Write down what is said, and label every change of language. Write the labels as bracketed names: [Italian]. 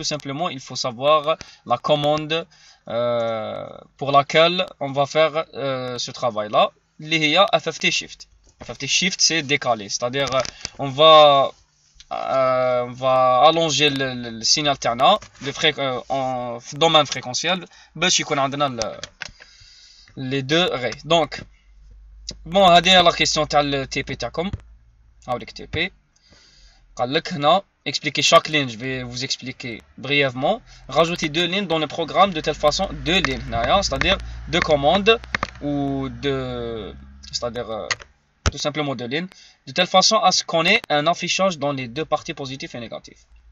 [French] Tout simplement il faut savoir la commande pour laquelle on va faire ce travail là [Arabic] اللي هي [French] FFT shift. FFT shift c'est décaler, c'est-à-dire on va allonger le signal تاعنا en domaine fréquentiel [Arabic] باش يكون عندنا [French] les deux rays. Donc bon [Arabic] هذه هي [French] la question [Arabic] تاع التي بي تاعكم. هاوليك تي بي قال لك هنا [French] expliquer chaque ligne. Je vais vous expliquer brièvement. Rajouter deux lignes dans le programme de telle façon, deux lignes [Arabic] هنايا, [French] c'est-à-dire deux commandes ou c'est-à-dire tout simplement deux lignes, de telle façon à ce qu'on ait un affichage dans les deux parties positives et négatives.